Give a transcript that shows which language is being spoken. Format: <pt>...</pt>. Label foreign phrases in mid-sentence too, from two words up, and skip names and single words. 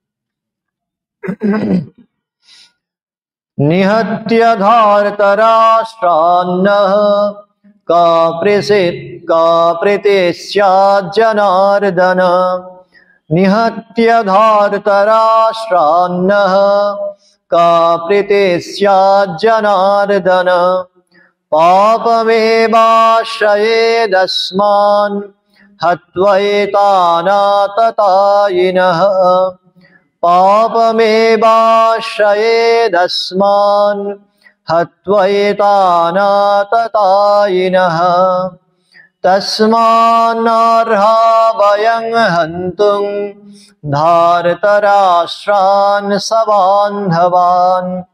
<sa>নিহত্য ধার্তরাষ্ট্রান্নঃ কাপ্রীতে স্যাৎ জনার্দন। নিহত্য ধার্তরাষ্ট্রান্নঃ কাপ্রীতে স্যাৎ জনার্দন। পাপমেবাশ্রয়েদস্মাन् हत्वैतानाततायिनः। पापमेवाश्रयेदस्मान् हत्वैतानाततायिनः। तस्मान्नर्हा वयं हन्तुं धार्तराष्ट्रान् सबान्धवान्।</sa>